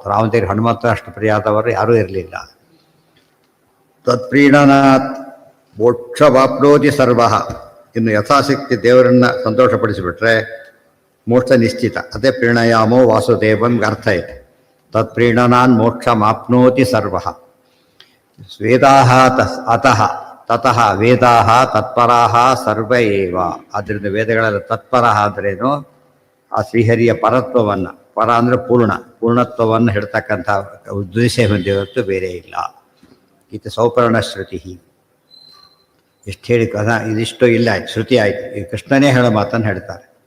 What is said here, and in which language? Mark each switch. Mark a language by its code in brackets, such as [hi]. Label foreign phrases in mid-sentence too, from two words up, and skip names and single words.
[kn] ರಾಮದೇವ್ರ ಹನುಮಂತ ಅಷ್ಟು ಪ್ರಿಯಾದವರು ಯಾರೂ ಇರಲಿಲ್ಲ. [sa] ತತ್ಪ್ರೀಣನಾತ್ ಮೋಕ್ಷವಾಪ್ನೋತಿ ಸರ್ವ. [kn] ಇನ್ನು ಯಥಾಶಕ್ತಿ ದೇವರನ್ನು ಸಂತೋಷಪಡಿಸಿಬಿಟ್ರೆ ಮೋಕ್ಷ ನಿಶ್ಚಿತ. ಅದೇ [sa] ಪ್ರೀಣಯಾಮೋ ವಾಸುದೇವಂ [kn] ಅರ್ಥ ಇದೆ. [sa] ತತ್ಪ್ರೀಣನಾನ್ ಮೋಕ್ಷ ಮಾಪ್ನೋತಿ ಸರ್ವ. ವೇದಾಹ ತತಃ ವೇದಾಹ ತತ್ಪರಾಹ ಸರ್ವ ಏವ. [kn] ಆದ್ದರಿಂದ ವೇದಗಳಲ್ಲಿ ತತ್ಪರ ಆದ್ರೇನು? ಆ ಶ್ರೀಹರಿಯ ಪರತ್ವವನ್ನು, ಪರ ಅಂದರೆ ಪೂರ್ಣತ್ವವನ್ನು ಹೇಳ್ತಕ್ಕಂಥ ಉದ್ದೇಶ ಹೊಂದಿರುವುದು ಬೇರೆ ಇಲ್ಲ. ಇದು ಸೌಪರ್ಣ ಶ್ರುತಿ. ಎಷ್ಟು ಹೇಳಿ ಇದಿಷ್ಟು ಇಲ್ಲ, ಶ್ರುತಿ ಆಯಿತು. ಈ ಕೃಷ್ಣನೇ ಹೇಳೋ ಮಾತನ್ನು ಹೇಳ್ತಾರೆ.